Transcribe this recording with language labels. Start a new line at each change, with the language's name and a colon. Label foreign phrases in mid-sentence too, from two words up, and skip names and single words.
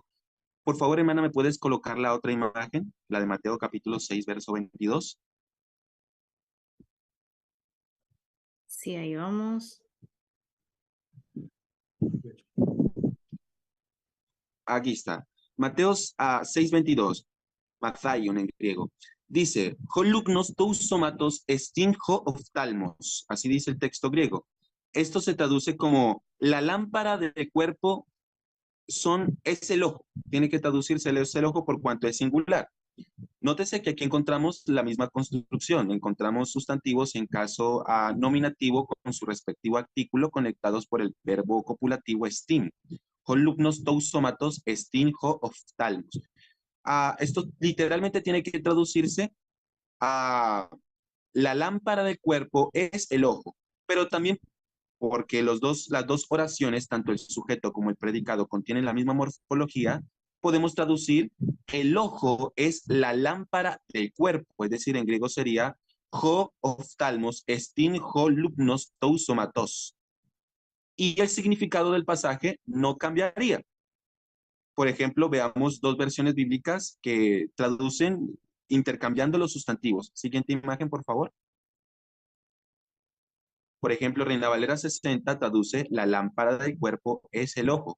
Spanish: Por favor, hermana, ¿me puedes colocar la otra imagen? La de Mateo capítulo 6, verso 22. Sí, ahí vamos. Aquí está. Mateo 6, 22. Mathaion en griego. Dice,
Greek: ὁ λύχνος τοῦ σώματός ἐστιν ὁ ὀφθαλμός.
Spanish: Así dice el texto griego. Esto se traduce como la lámpara del cuerpo es el ojo. Tiene que traducirse es el ojo por cuanto es singular. Nótese que aquí encontramos la misma construcción. Encontramos sustantivos en caso nominativo con su respectivo artículo conectados por el verbo copulativo estin.
Greek: ὁ λύχνος τοῦ σώματός ἐστιν ὁ ὀφθαλμός.
Spanish: Esto literalmente tiene que traducirse a la lámpara del cuerpo es el ojo, pero también porque las dos oraciones, tanto el sujeto como el predicado, contienen la misma morfología, podemos traducir el ojo es la lámpara del cuerpo, es decir, en griego sería
Greek: ὁ ὀφθαλμός ἐστιν ὁ λύχνος τοῦ σώματος.
Spanish: Y el significado del pasaje no cambiaría. Por ejemplo, veamos dos versiones bíblicas que traducen intercambiando los sustantivos. Siguiente imagen, por favor. Por ejemplo, Reina Valera 60 traduce la lámpara del cuerpo es el ojo.